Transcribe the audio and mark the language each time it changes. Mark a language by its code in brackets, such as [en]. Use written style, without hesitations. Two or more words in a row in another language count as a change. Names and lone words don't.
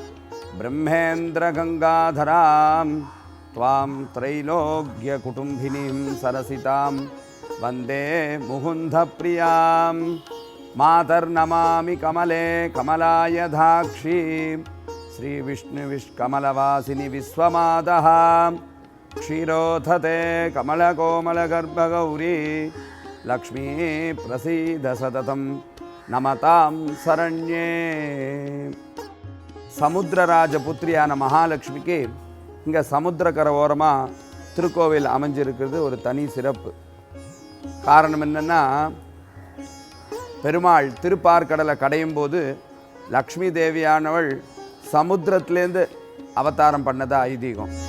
[sa] ब्रह्मेन्द्रगङ्गाधरां त्वां त्रैलोक्यकुटुम्बिनीं सरसितां वन्दे मुकुन्दप्रियां मातर्नमामि कमले कमलायधाक्षी श्रीविष्णुविष्कमलवासिनि विश्वमातः क्षीरोधते कमलकोमलगर्भगौरी लक्ष्मी प्रसीद सततं नमतां शरण्ये. [ta] சமுத்திரராஜபுத்திரியான மகாலட்சுமிக்கு இங்கே சமுத்திரக்கரை ஓரமாக திருக்கோவில் அமைஞ்சிருக்கிறது ஒரு தனி சிறப்பு. காரணம் என்னென்னா, பெருமாள் திருப்பார்கடலை கடையும் போது லக்ஷ்மி தேவியானவள் சமுத்திரத்திலேருந்து அவதாரம் பண்ணதா ஐதீகம்.